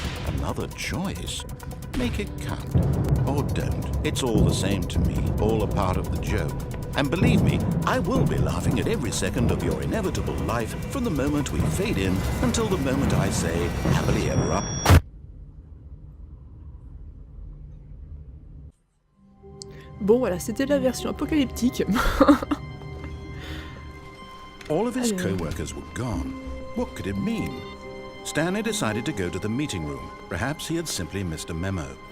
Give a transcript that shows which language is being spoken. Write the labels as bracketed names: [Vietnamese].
[English] Another choice. Make it count. Or don't. It's all the same to me, all a part of the joke. And believe me, I will be laughing at every second of your inevitable life from the moment we fade in until the moment I say, happily ever up. [French] Bon voilà, c'était la version apocalyptique. [English] All of his co-workers were gone. What could it mean? Stanley decided to go to the meeting room. Perhaps he had simply missed a memo.